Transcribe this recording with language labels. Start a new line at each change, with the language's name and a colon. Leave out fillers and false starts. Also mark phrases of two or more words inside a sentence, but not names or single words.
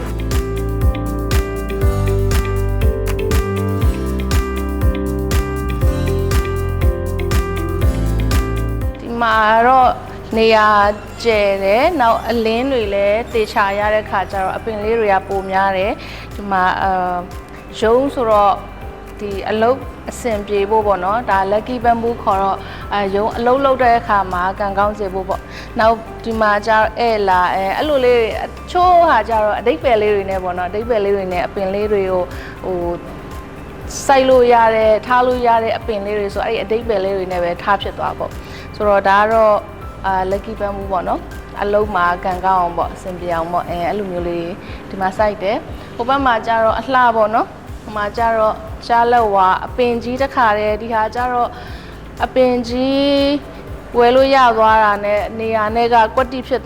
Burmese: ဒီမှာတော့နေရာကျယ်တယ်နောက်အလင်းတွေလည်းတေချာရတဲ့ခါကျတော့အပင်လေးတွေကပိုများတယ်ဒီမှာရုံးဆိုတော့ဒီအလုတ်အဆင်ပြေဖို့ပေါ့နော်ဒါ
English: lucky bamboo
Burmese: ခေါ်တော့ရုံးအလုတ်လုပ်တဲ့အခါမှာကန်ကောင်းစေ ဖို့ပေါ့နောက်ဒီမှာကျတော့အဲ့လိုလေးအချို့ဟာကျတော့အတိတ်ပဲလေးတွေနဲ့ပေါ့နော်အတိတ်ပဲလေးတွေနဲ့အပင်လေးတွေကိုဟိုစိုက်လို့ရတယ်ထားလို့ရတဲ့အပင်လေးတွေဆိုအဲ့ဒီအတိတ်ပဲလေးတွေနဲ့ပဲထားဖြစ်သွားပေါ့ဆိုတော့ဒါကတော့
English: lucky bamboo
Burmese: ပေါ့နော်အလုံးမှာကန်ကောင်းအောင်ပေါ့အဆင်ပြေ အောင်ပေါ့အဲ့လိုမျိုးလေးဒီမှာစိုက်တယ်ဟိုဘက်မှာကျတော့အလှပေါ့နော်ဟိုမှာကျတော့ရှားလက်ဝါအပင်ကြီးတစ်ခါတည်းဒီဟာကျတော့အပင်ကြီးဝယ်လို့ရသွားတာနဲ့နေရာနဲ့ကကွက်တိဖြစ်